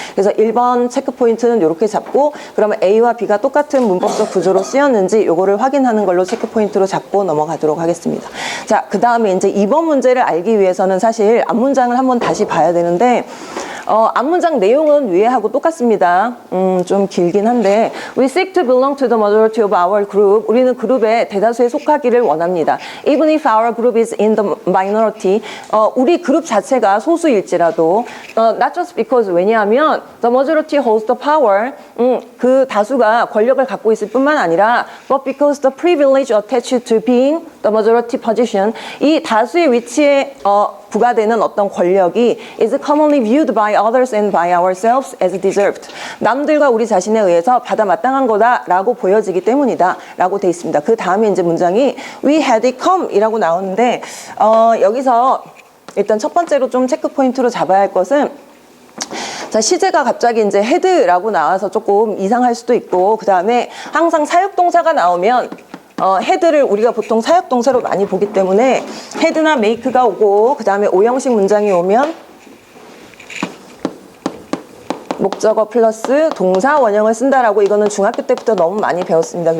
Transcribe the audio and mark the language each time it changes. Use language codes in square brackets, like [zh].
[ko] 그래서 1번 체크 포인트는 이렇게 잡고 그러면 A와 B가 똑같은 문법적 구조로 쓰였는지 요거를 확인하는 걸로 체크 포인트로 잡고 넘어가도록 하겠습니다. 자, 그 다음에 이제 2번 문제를 알기 위해서는 사실 앞문장을 한번 다시 봐야 되는데 앞문장 내용은 위에하고 똑같습니다. 좀 길긴 한데 [en] We seek to belong to the majority of our group. [ko] 우리는 그룹의 대다수에 속하기를 원합니다. [en] Even if our group is in the minority. [ko] 우리 그룹 자체가 소수일지라도 [en] not just because [ko] 왜냐하면 [en] the majority holds the power. [ko] 그 다수가 권력을 갖고 있을 뿐만 아니라 [en] but because the privilege attached to being the majority position. [ko] 이 다수의 위치에 부과되는 어떤 권력이 [en] is commonly viewed by others and by ourselves as deserved. [ko] 남들과 우리 자신에 의해서 받아 마땅한 거다라고 보여지기 때문이다 라고 돼 있습니다. 그 다음에 이제 문장이 [en] we had it come [ko] 이라고 나오는데 여기서 일단 첫 번째로 좀 체크 포인트로 잡아야 할 것은 자, 시제가 갑자기 이제 had라고 나와서 조금 이상할 수도 있고 그 다음에 항상 사역동사가 나오면 had를 우리가 보통 사역동사로 많이 보기 때문에 had나 make가 오고 그 다음에 오형식 문장이 오면 목적어 플러스 동사 원형을 쓴다라고 이거는 중학교 때부터 너무 많이 배웠습니다.